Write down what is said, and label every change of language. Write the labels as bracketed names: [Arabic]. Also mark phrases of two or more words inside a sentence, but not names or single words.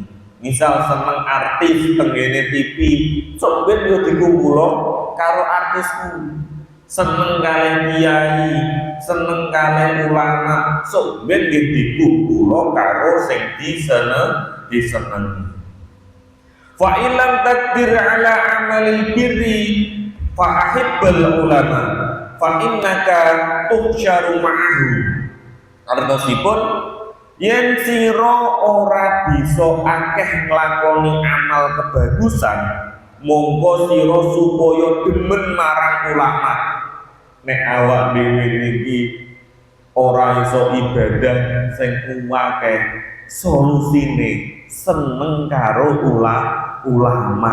[Javanese] Misal seneng artis tenggene TV, sok ben yo dikumpulno karo artisku. Seneng kalih kiai, seneng kalih ulama, sok ben nggih dikumpulno karo sing disenengi. [Arabic] فإن لم تقدر على عمل البر فأحبب العلماء فإنك تحشر معه. [Javanese] Artosipun yen sira ora bisa akeh nglakoni amal kebagusan, mongko sira supaya demen marang ulama. Nek awak dhewe niki ora iso ibadah sing akeh, solusine seneng karo ulama.